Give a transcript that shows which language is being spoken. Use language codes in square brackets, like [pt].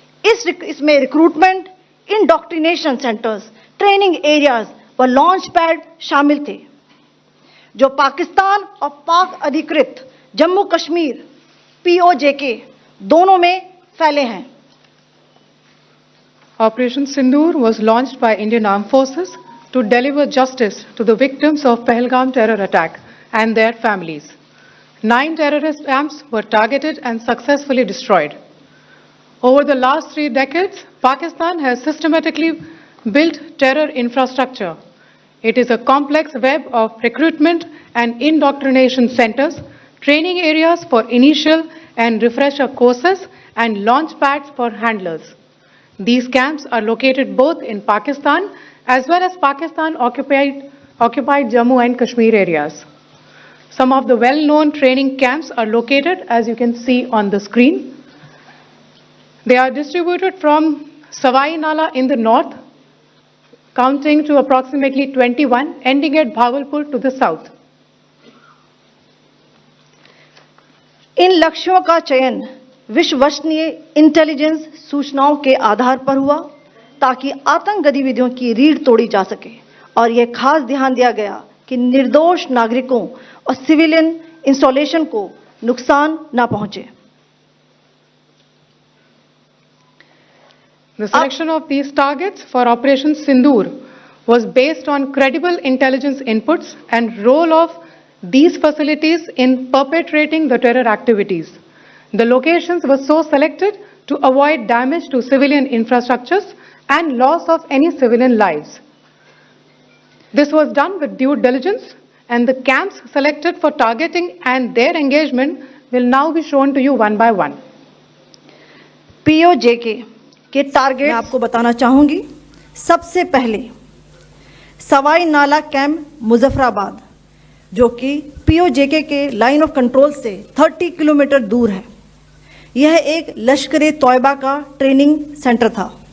[hi] इसमें recruitment, indoctrination centres, training areas व launch pad शामिल थे, जो पाकिस्तान और पाक अधिकृत जम्मू कश्मीर POJK दोनों में फैले हैं। [en] Operation Sindoor was launched by Indian Armed Forces to deliver justice to the victims of Pahalgam terror attack and their families. 9 terrorist camps were targeted and successfully destroyed. Over the last 3 decades, Pakistan has systematically built terror infrastructure. It is a complex web of recruitment and indoctrination centers, training areas for initial and refresher courses, and launch pads for handlers. These camps are located both in Pakistan as well as Pakistan-occupied Jammu and Kashmir areas. Some of the well-known training camps are located, as you can see on the screen. They are distributed from Savai Nala in the north, counting to approximately 21, ending at Bhagalpur to the south. [hi] इन लक्ष्यों का चयन विश्वसनीय intelligence सूचनाओं के आधार पर हुआ, ताकि आतंक गतिविधियों की रीढ़ तोड़ी जा सके, और यह खास ध्यान दिया गया कि निर्दोष नागरिकों और सिविलियन इंस्टॉलेशन को नुकसान न पहुंचे। [en] The selection of these targets for Operation Sindoor was based on credible intelligence inputs and role of these facilities in perpetrating the terror activities. The locations were so selected to avoid damage to civilian infrastructures and loss of any civilian lives. This was done with due diligence, and the camps selected for targeting and their engagement will now be shown to you one by one. [hi] POJK के target मैं आपको बताना चाहूंगी। सबसे पहले सवाई नाला camp Muzaffarabad, जो कि POJK के लाइन ऑफ कंट्रोल से 30 किलोमीटर दूर है। यह एक लश्कर तोयबा का ट्रेनिंग सेंटर था।